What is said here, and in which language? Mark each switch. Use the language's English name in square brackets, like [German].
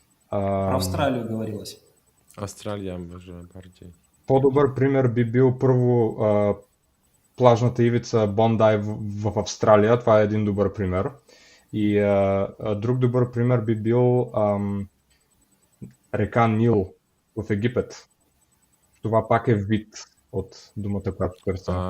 [Russian] Про Австралию говорилось. [Polish] Австралия może bardziej. [Bulgarian] По-добър пример би бил първо плажната ивица Бондай в Австралия. Това е един добър пример. И друг добър пример би бил река Нил в Египет. Това пак е вид от думата, която търся.